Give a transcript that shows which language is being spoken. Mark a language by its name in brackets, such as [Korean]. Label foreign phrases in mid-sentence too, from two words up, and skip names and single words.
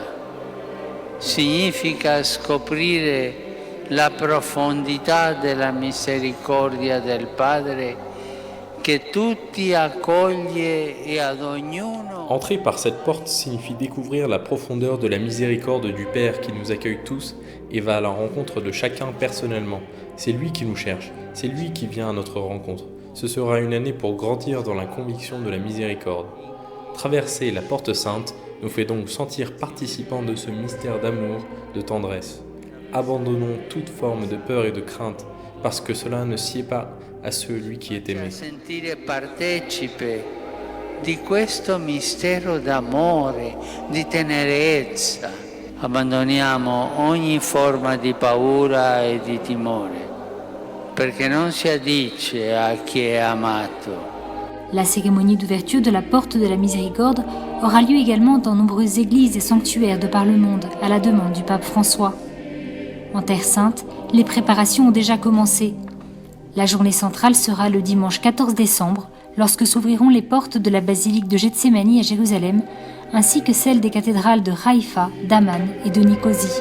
[Italian] significa scoprire la profondità della misericordia del Padre che tutti accoglie e ad ognuno. [French] Entrer par cette porte signifie découvrir la profondeur de la miséricorde du Père qui nous accueille tous et va à la rencontre de chacun personnellement. C'est lui qui nous cherche, c'est lui qui vient à notre rencontre. Ce sera une année pour grandir dans la conviction de la miséricorde. Traverser la porte sainte nous fait donc sentir participants de ce mystère d'amour, de tendresse. Abandonnons toute forme de peur et de crainte, parce que cela ne sied pas à celui qui est aimé. [Italian] Sentire partecipe di questo mistero d'amore, di tenerezza. Abbandoniamo ogni forma di paura e di timore, perché non si addice a chi è amato. [French] La cérémonie d'ouverture de la porte de la Miséricorde aura lieu également dans nombreuses églises et sanctuaires de par le monde, à la demande du pape François. En Terre Sainte, les préparations ont déjà commencé. La journée centrale sera le dimanche 14 décembre, lorsque s'ouvriront les portes de la basilique de Gethsémani à Jérusalem, ainsi que celles des cathédrales de Haïfa, d'Amman et de Nicosie.